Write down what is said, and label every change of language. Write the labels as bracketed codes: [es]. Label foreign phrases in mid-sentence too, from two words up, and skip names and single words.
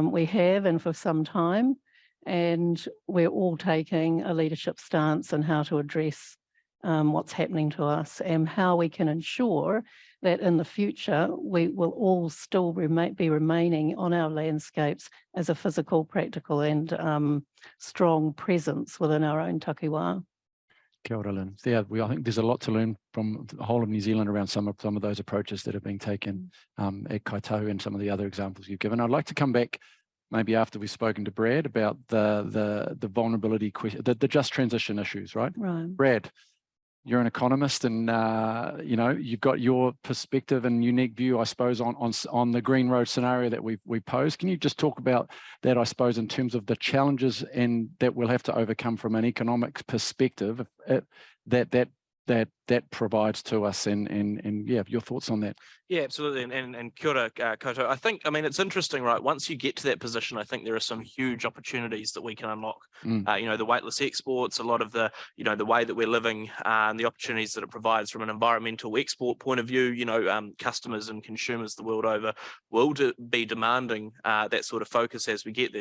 [en] We have, and for some time. and we're all taking a leadership stance on how to address what's happening to us and how we can ensure that in the future we will all still be remaining on our landscapes as a physical, practical and strong presence within our own takiwā. [mi] Kia ora, Lynn. [en] Yeah, I think there's a lot to learn from the whole of New Zealand around some of those approaches that are being taken at Kaitau and some of the other examples you've given. I'd like to come back maybe after we've spoken to Brad about the vulnerability question, the just transition issues, right? Right. Brad, you're an economist, and you know, you've got your perspective and unique view, I suppose, on the Green Road scenario that we posed. Can you just talk about that, I suppose, in terms of the challenges and that we'll have to overcome from an economic perspective that provides to us, and yeah, your thoughts on that? Yeah, absolutely. And [mi] kia ora, [en] Koto. I mean, it's interesting, right? Once you get to that position, I think there are some huge opportunities that we can unlock. You know, the weightless exports, a lot of the, you know, the way that we're living, and the opportunities that it provides from an environmental export point of view. You know, customers and consumers the world over will be demanding that sort of focus as we get there.